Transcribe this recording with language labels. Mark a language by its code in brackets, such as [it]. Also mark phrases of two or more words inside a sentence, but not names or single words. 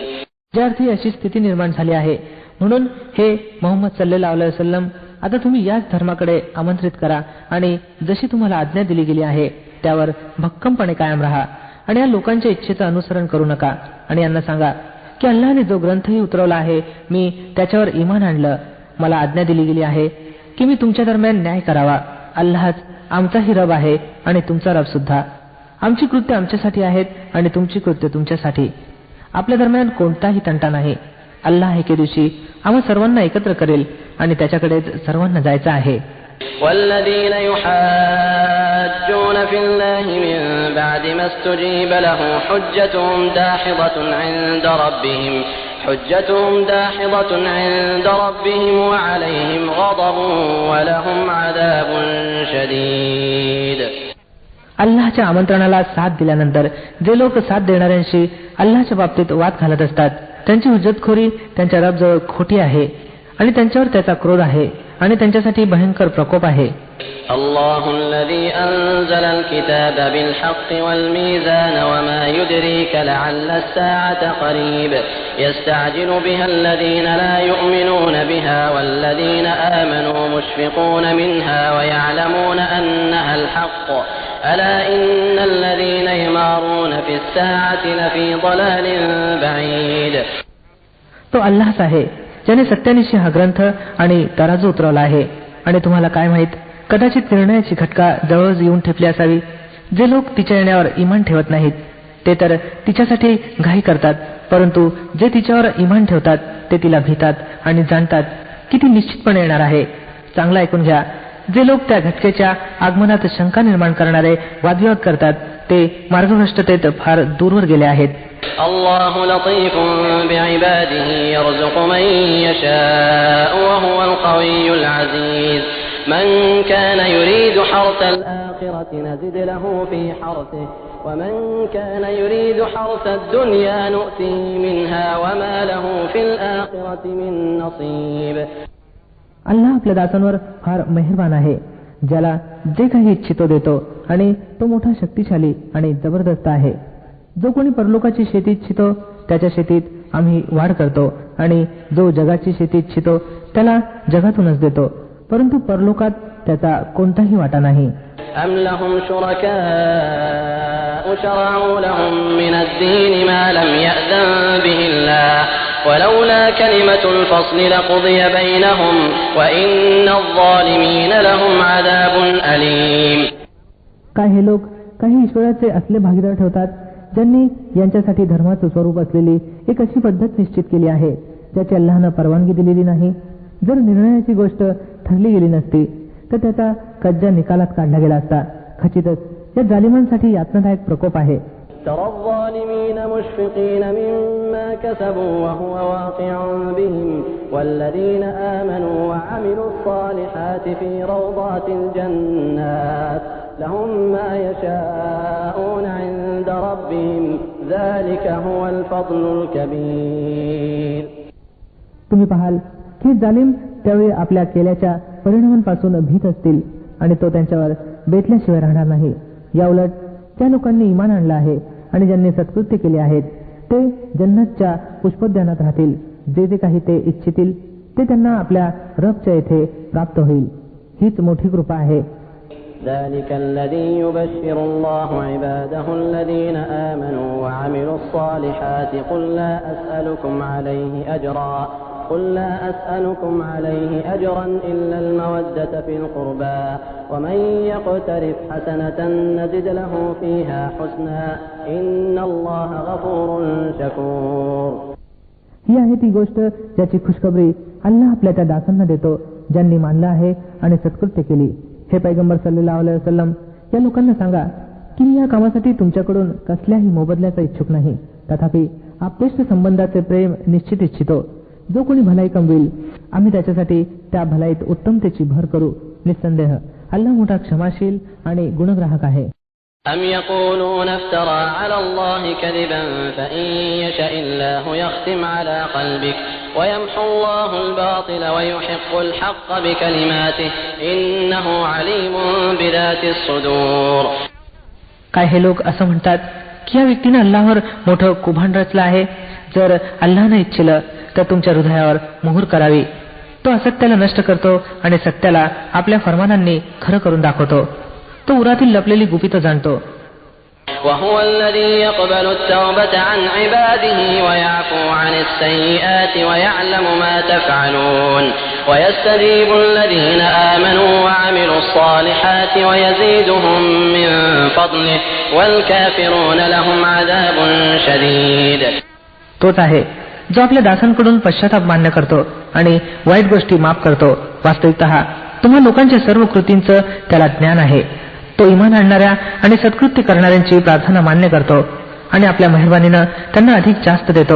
[mr] ज्या अर्थी अशी स्थिती निर्माण झाली आहे म्हणून हे मोहम्मद [ar] صلى الله عليه وسلم [mr] आता तुम्ही याच धर्माकडे आमंत्रित करा आणि जशी तुम्हाला आज्ञा दिली गेली आहे त्यावर भक्कमपणे कायम राहा आणि या लोकांच्या इच्छेचं अनुसरण करू नका. आणि यांना सांगा की अल्लाहने जो ग्रंथही उतरवला आहे मी त्याच्यावर ईमान आणलं. मला आज्ञा दिली गेली आहे की मी तुमच्या दरम्यान न्याय करावा. अल्लाहच आमचाही रब आहे आणि तुमचा रब सुद्धा. आमची कृत्य आमच्यासाठी आहेत आणि तुमची कृत्य तुमच्यासाठी. आपल्या दरम्यान कोणताही तंटा नाही. अल्लाह एके दिवशी आम्हा सर्वांना एकत्र करेल आणि त्याच्याकडेच सर्वांना जायचं आहे. [ar] والذين يحاجون في الله من بعد ما استجيب له حجتهم داحضة عند ربهم وعليهم غضب ولهم عذاب شديد. [mr] अल्लाहच्या आमंत्रणाला साथ दिल्यानंतर जे लोक साथ देणाऱ्यांशी अल्लाहच्या बाबतीत वाद घालत असतात त्यांची हुज्जतखोरी त्यांच्या रबजवळ खोटी आहे आणि त्यांच्यावर त्याचा क्रोध आहे आणि त्यांच्यासाठी भयंकर प्रकोप आहे. [ar] الله الذي أنزل الكتاب بالحق والميزان وما يدريك لعل الساعة قريب يستعجل بها الذين لا يؤمنون بها والذين آمنوا مشفقون منها ويعلمون أنها الحق ألا إن الذين يمارون في الساعة لفي ضلال بعيد. [mr] तो अल्लाहच आहे ज्याने सत्यानिशी हा ग्रंथ आणि तराजू उतरवला आहे. आणि तुम्हाला काय माहित कदाचित निर्णयाची घटका जवळ येऊन ठेपली असावी. जे लोक तिच्या येण्यावर इमान ठेवत नाहीत ते तर तिच्यासाठी घाई करतात परंतु जे तिच्यावर इमान ठेवतात ते तिला भीतात आणि जाणतात की ती निश्चितपणे येणार आहे. चांगला ऐकून घ्या जे लोक त्या घटकेच्या आगमनात शंका निर्माण करणारे वादविवाद करतात ते मार्गभ्रष्टतेत फार दूरवर गेले आहेत. [ar] الله لطيف بعباده يرزق من يشاء وهو القوي العزيز من كان يريد حرث الآخرة نزد له في حرثه ومن كان يريد حرث الدنيا نؤته منها وما له في الآخرة من نصيب. [mr] अल्लाह आपल्या दासांवर फार मेहरबान आहे. ज्याला जे काही इच्छितो देतो आणि तो मोठा शक्तिशाली आणि जबरदस्त आहे. जो कोणी परलोकाची शेती इच्छितो त्याच्या शेतीत आम्ही वाढ करतो आणि जो जगाची शेती इच्छितो त्याला जगातूनच देतो परंतु परलोकात त्याचा कोणताही वाटा नाही. [ar] أم لهم شركاء شرعوا لهم من الدين ما لم يأذن به الله ولولا كلمة الفصل لقضي بينهم وإن الظالمين لهم عذاب أليم. [mr] काय हे लोक काही ईश्वराचे असले भागीदार ठेवतात ज्यांनी यांच्यासाठी धर्माचं स्वरूप असलेली एक अशी पद्धत निश्चित केली आहे ज्याची अल्लाहनं परवानगी दिलेली नाही. जर निर्णयाची गोष्ट ठरली गेली नसती तर त्याचा कज्जा निकालात काढला गेला असता. खचितच या जालिमांसाठी यातनादायक प्रकोप आहे. [ar] ترى الظالمين مشفقين مما كسبوا وهو واقع بهم والذين آمنوا وعملوا الصالحات في روضات الجنات لهم ما يشاءون عند ربهم ذلك هو الفضل الكبير. [mr] तुम्ही पाहाल की जालिम त्यावेळी आपल्या केल्याच्या परिणामांपासून भीत असतील आणि तो त्यांच्यावर बेतल्याशिवाय राहणार नाही. याउलट त्या लोकांनी इमान आणलं आहे आणि ज्यांनी सत्कृत्य केले आहेत ते जन्नतच्या पुष्पोद्यानात राहतील. जे जे काही ते इच्छितील ते त्यांना आपल्या रबच्या येथे प्राप्त होईल. हीच मोठी कृपा आहे. [ar] ذلك الذي يبشر الله عباده الذين آمنوا وعملوا الصالحات قل لا أسألكم عليه أجرا إلا المودة في القربى ومن يقترف حسنة نزد له فيها حسنا إن الله غفور شكور. [mr] ही आहे ती गोष्ट ज्याची खुशखबरी अल्लाह आपल्या त्या दासांना देतो ज्यांनी मानलं आहे आणि सत्कृत्य केली. हे पैगंबर [ar] صلى الله عليه وسلم, [mr] या लोकांना सांगा की मी या कामासाठी तुमच्याकडून कसल्याही मोबदल्याचा इच्छुक नाही. तथापि आप्तेष्ट संबंधाचे प्रेम निश्चित इच्छितो. जो कोणी भलाई कमविल आम्ही त्याच्यासाठी त्या भलाईत उत्तमतेची भर करू. निसंदेह अल्लाह मोठा क्षमाशील आणि गुणग्राहक आहे. [ar] أم يقولون افترى على الله كذبا فإن يشاء الله يختم على قلبك ويمحو الله الباطل ويحق الحق بكلماته إنه عليم بذات الصدور. [mr] काय हे लोक असं म्हणतात की या व्यक्तीने अल्लाहवर मोठं कुभांड रचलं आहे. जर अल्लाहने इच्छिलं तर तुमच्या हृदयावर मोहर करावी. तो असत्याला नष्ट करतो आणि सत्याला आपल्या फरमानांनी खरं करून दाखवतो. तो उरातील लपलेली गुपितं जाणतो. [ar] وهو الذي يقبل التوبة عن عباده ويعفو عن السيئات ويعلم ما تفعلون ويستجيب الذين آمنوا وعملوا الصالحات ويزيدهم من فضله والكافرون لهم عذاب شديد. [mr] तोच आहे जो आपल्या दासांकडून पश्चाताप मान्य करतो आणि वाईट गोष्टी माफ करतो. वास्तविकतः तुम्हा लोकांच्या सर्व कृतींचं त्याला ज्ञान आहे. तो इमान आणणाऱ्या आणि सत्कृत्य करणाऱ्यांची प्रार्थना मान्य करतो आणि आपल्या मेहरबानीनं त्यांना अधिक जास्त देतो.